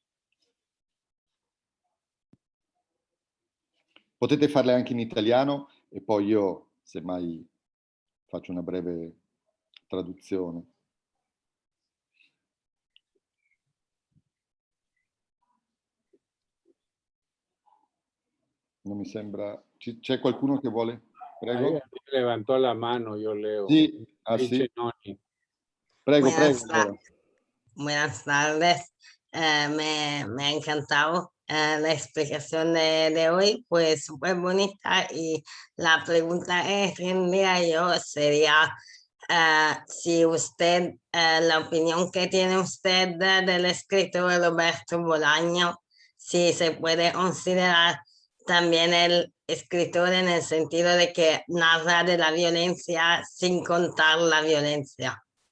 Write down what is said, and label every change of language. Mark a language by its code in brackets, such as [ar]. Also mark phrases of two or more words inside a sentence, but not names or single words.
[it] Potete farle anche in italiano e poi io, semmai, faccio una breve traduzione. Non mi sembra... C'è qualcuno che vuole? Prego. [es] Ahí levantó la mano, yo leo. Sí, sí. Prego, Buenas [it] prego. [es] Buenas tardes. Me ha encantado la explicación de hoy, pues súper bonita. Y la pregunta que tendría yo sería si usted, la opinión que tiene usted del escritor Roberto Bolaño, si se puede considerar también el escritor en el sentido de que narra de la violencia sin contar la violencia.